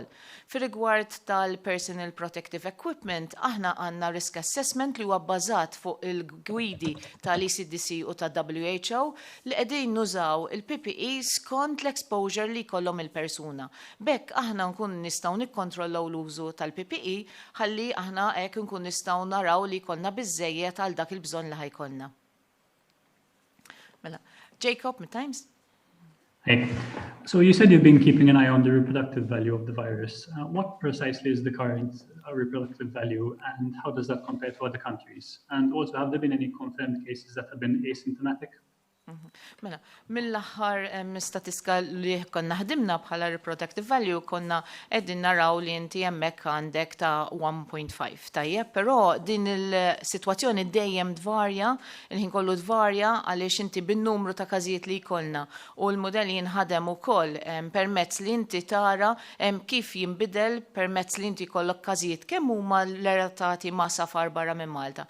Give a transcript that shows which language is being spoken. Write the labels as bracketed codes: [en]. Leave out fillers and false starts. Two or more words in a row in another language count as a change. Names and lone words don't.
[mt] Fir-rigward tal- [en] personal protective equipment, [mt] aħna għandna [en] risk assessment [mt] li huwa bbażat fuq il-gwidi tal-ECDC u tal-WHO li qegħdin nużaw il-PPEs skont l-exposure li jkollhom il-persuna. Bekk aħna nkun nistgħu nikkontrollaw l-użu tal-PPE ħalli aħna hekk nkun nistgħu naraw li jkollna biżżejjed għal dak il-bżonn li ħajkollna. Mela, Jacob, mid-Times? [en] Hey, so you said you've been keeping an eye on the reproductive value of the virus. What precisely is the current reproductive value and how does that compare to other countries? And also, have there been any confirmed cases that have been asymptomatic? [mt] Mela, mill-aħħar statistika li konna ħdimna bħala [en] reproductive value [mt] konna qegħdin naraw li inti hemmhekk għandek ta' 1.5 tajjeb, però din il-sitwazzjoni dejjem tvarja, il-ħin kollu tvarja għaliex inti bin-numru ta' każijiet li jkollna u l-mudell jinħadem ukoll permezz li inti tara kif jinbidel permezz li inti jkollok każijiet kemm huma l-relatati ma' safar barra minn Malta.